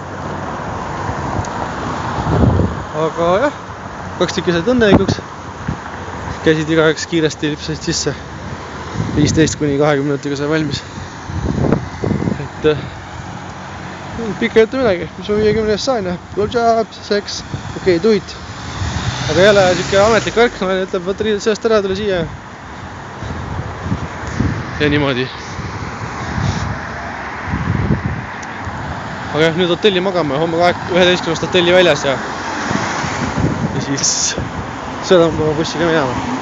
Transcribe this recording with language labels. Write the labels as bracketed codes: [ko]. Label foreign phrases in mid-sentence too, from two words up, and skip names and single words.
[et] Aga jah, 2 tükki said õnnelikuks. Käisid igaüks kiiresti, lipsasid sisse. 15–20 minutiga sai valmis. Et pikka jätta midagi, mis ma 50 eest sain. [en] Good job, seks, okei, do it. [et] Aga jälle siuke ametlik värk, naine ütleb, võtta riided seast ära, tule siia. Ja niimoodi. Aga jah, nüüd hotelli magama, homme 11. hotelli väljas ja siis sõidame oma bussiga minema.